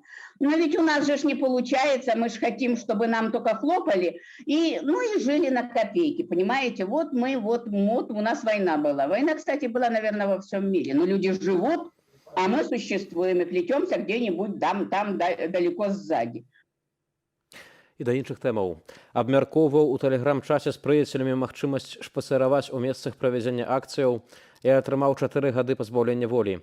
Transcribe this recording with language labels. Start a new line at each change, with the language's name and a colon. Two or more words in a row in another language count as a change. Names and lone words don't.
Russian: Но ведь у нас же не получается, мы же хотим, чтобы нам только хлопали, и жили на копейки, понимаете? Вот у нас война была. Война, кстати, была, наверное, во всем мире, но люди живут, а мы существуем и плетемся где-нибудь там далеко сзади.
Belarusian: І да іншых тэмаў. Абмяркоўваў у тэлеграм-чаце з прыяцелямі магчымасць шпацыраваць у месцах правядзення акцыяў і атрымаў 4 гады пазбаўлення волі.